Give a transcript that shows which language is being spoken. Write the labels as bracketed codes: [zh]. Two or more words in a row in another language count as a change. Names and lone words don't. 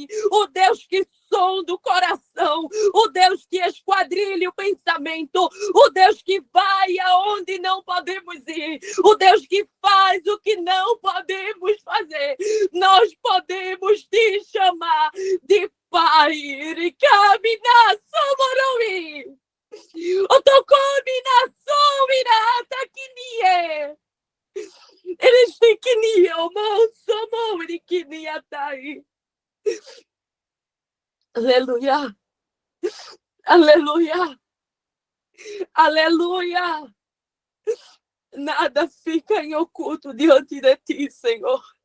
[pt] O Deus que sonda o coração, o Deus que esquadrilha o pensamento, o Deus que vai aonde não podemos ir, o Deus que faz o que não podemos fazer. Nós podemos te chamar de Pai. Ricamina somoromi. Otokomina somirata kinie. Eles têm kinie, o mão somori kiniatai. Aleluia. Aleluia. Aleluia. Nada fica em oculto diante de ti, Senhor.